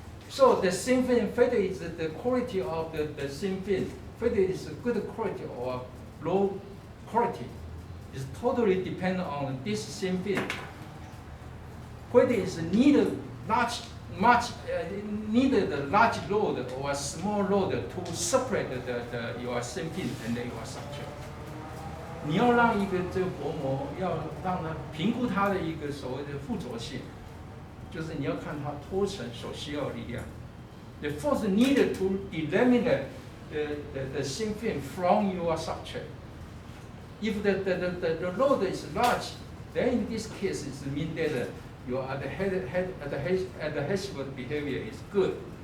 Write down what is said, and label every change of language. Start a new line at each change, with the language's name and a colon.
English: So the thin film, whether it's the quality of the thin film, whether it's a good quality or low quality, is totally dependent on this thin film. Whether it's needed large load or small load to separate your thin film and your structure.
Chinese: 你要让一个这个薄膜要让它评估它的一个所谓的附着性，就是你要看它脱层所需要的力量。
English: The force needed to delaminate the thin film from your structure. If the load is large, then in this case it means that your adhesive behavior is good.